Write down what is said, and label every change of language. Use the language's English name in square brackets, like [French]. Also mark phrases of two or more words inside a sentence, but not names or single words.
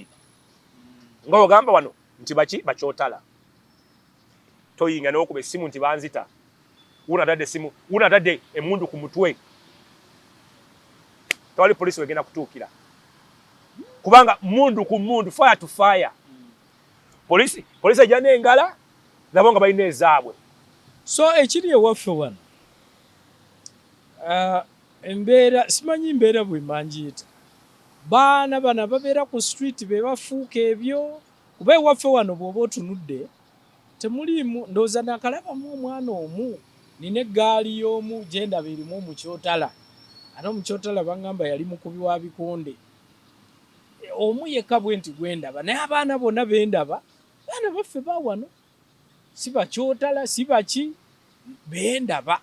[Ganda] Nga ogamba wano nti baki bachotala. Toyinga n'okuba essimu nti banzita. Unatadde essimu, unatadde emundu ku mutwe. Tewali police wegenda kutuukira. Kubanga mundu ku mundu, [English] fire to fire. [Ganda] Police ejja n'engala nabo nga balina ezaabwe. So ekiri ewaffe wano. Embeera simanyi mbeera bwe manjiita. Baana bana babeera ku street be bafuuka ebyo kuba ewaffe wano bw'oba otunudde temuliimu ndowooza nakalabamu omwana omu nina eggaali y'omu gye ndaba erimu omukyotala ate omukyotala baŋŋamba yali mukubi wa bikonde omu yekka bwe nti gwe ndaba naye abaana bonna be ndaba baana baffe ba wano si bakyotala si baki be ndaba.